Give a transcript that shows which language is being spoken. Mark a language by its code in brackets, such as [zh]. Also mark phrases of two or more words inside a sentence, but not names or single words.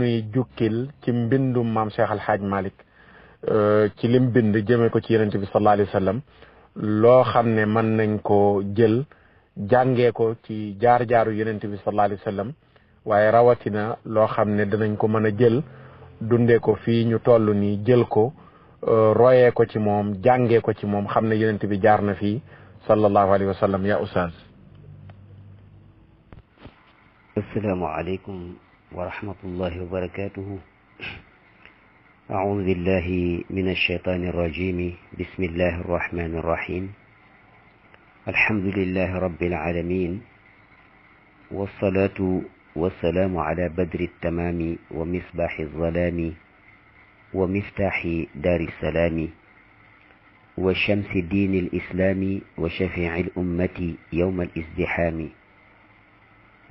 [wo] nuy jukkil ci mbindum maam Cheikh Al Hadj Malick ci lim bind jëmee ko ci Yonent bi [ar] صلى الله عليه وسلم [wo] loo xam ne mën nañ ko jël jàngee ko ci jaar-jaaru Yonent bi [ar] صلى الله عليه وسلم [wo] waaye rawatina loo xam ne danañ ko mën a jël dundee ko fii ñu toll nii jël ko royee ko ci moom jàngee ko ci moom xam ne Yonent bi jaar na fii [ar] صلى الله عليه وسلم يا أستاذ. السلام عليكم ورحمة الله وبركاته. أعوذ بالله من الشيطان الرجيم. بسم الله الرحمن الرحيم. الحمد لله رب العالمين، والصلاة والسلام على بدر التمام ومصباح الظلام ومفتاح دار السلام وشمس دين الإسلام وشفيع الأمة يوم الازدحام.